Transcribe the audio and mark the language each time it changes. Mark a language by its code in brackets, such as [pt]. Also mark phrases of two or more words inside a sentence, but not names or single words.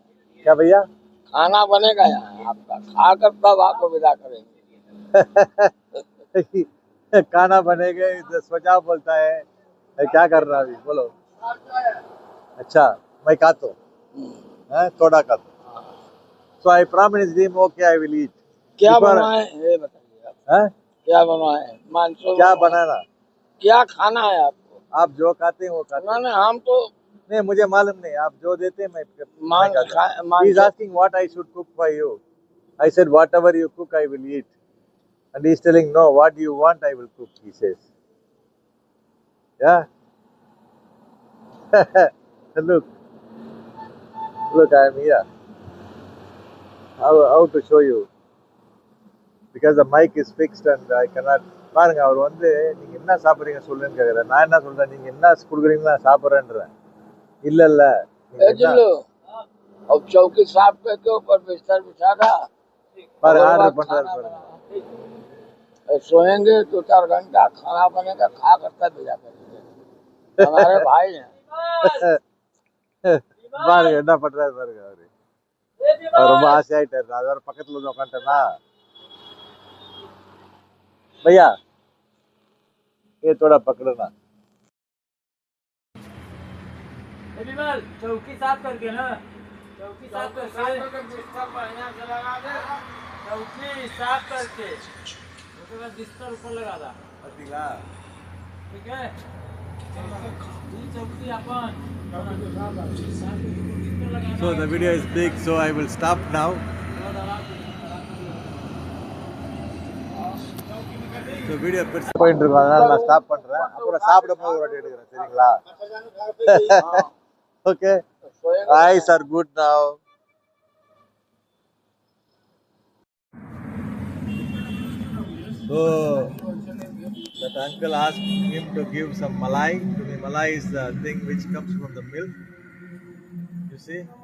[hi] क्या भैया? खाना बनेगा यहाँ आपका, खा कर तब आपको विदा करेंगे. खाना बनेगा, स्वजा बोलता है. क्या कर रहा अभी बोलो? अच्छा, मैं खाता हूँ, थोड़ा खाता हूँ. [en] So I promised him, okay, I will eat. [hi] क्या बनवाए ये बताइए आप. क्या बनवाए? मानसून क्या बनाना, क्या खाना है आपको? आप जो खाते हैं वो खाते हैं. नहीं हम तो नहीं, मुझे मालूम नहीं, आप जो देते हैं मैं खाता हूँ. [en] He is asking what I should cook for you. I said whatever you cook I will eat. And he is telling no, what you want I will cook, he says. Yeah. look I am here. How to show you, because the mic is fixed and I cannot. [ta] பாருங்க, அவர் வந்து நீங்க என்ன சாப்பிடுறீங்க சொல்லுன்னு கேக்குறேன். நான் என்ன சொல்றேன், நீங்க என்ன குடுக்குறீங்களோ நான் சாப்பிடுறேன்றேன். இல்ல [hi] अब चौकी साफ करके ऊपर बिस्तर बिछाना. [ta] பாருங்க ஆர்டர் பண்றாரு பாருங்க. [hi] सोएंगे 2-4 घंटा, खाना बनेगा, खा कर तब भेजा करेंगे. हमारे भाई हैं. [ta] பாருங்க என்ன பண்றாரு பாருங்க. அவர் ரொம்ப ஆசை ஆயிட்டாரு. அது வேற பக்கத்துல வந்து உட்காந்துட்டேன்னா. [hi] भैया ये थोड़ा पकड़ना. चौकी साफ करके ना, चौकी साफ करके चौकी साफ करके उसके बाद बिस्तर ऊपर लगा दा. ठीक है, चौकी अपन. [en] So the video is big, so I will stop now. [ta] So video பெருசா போயிட்டு இருக்கு, அதனால நான் ஸ்டாப் பண்றேன். அப்புறம் சாப்பிடும்போது ஒரு வாட்டி எடுக்கிறேன், சரிங்களா? [en] Okay, eyes are good now. So that uncle asked him to give some malai to me. Malai is the thing which comes from the milk, you see.